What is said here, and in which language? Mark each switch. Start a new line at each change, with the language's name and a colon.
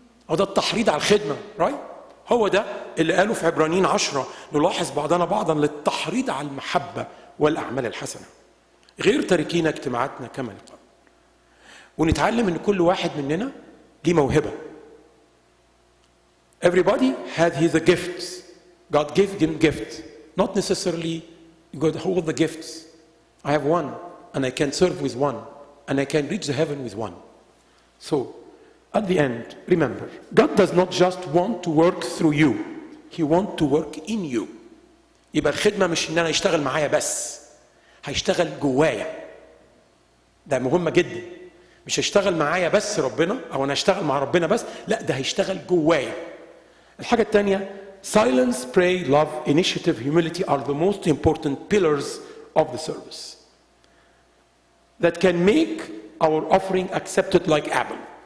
Arabic: هو ده التحريض على الخدمة، رايت؟ هو ده اللي قاله في عبرانيين 10 نلاحظ بعضنا بعضا للتحريض على المحبة والأعمال الحسنة غير تاركين اجتماعاتنا كما نقول. ونتعلم ان كل واحد مننا ليه موهبة.
English: Everybody had his gifts. God gave them gifts. Not necessarily you got all the gifts. I have one, and I can serve with one, and I can reach the heaven with one. So, at the end, remember, God does not just want to work through you. He wants to work in you.
Arabic: يبقى الخدمة مش إن أنا يشتغل معايا بس. هيشتغل جوايا. ده مهمة جدا. مش هيشتغل معايا بس ربنا أو أنا هشتغل مع ربنا بس. لا، ده هيشتغل جوايا. الحاجة الثانية,
English: silence, pray, love, initiative, humility are the most important pillars of the service that can make our offering accepted like Abel.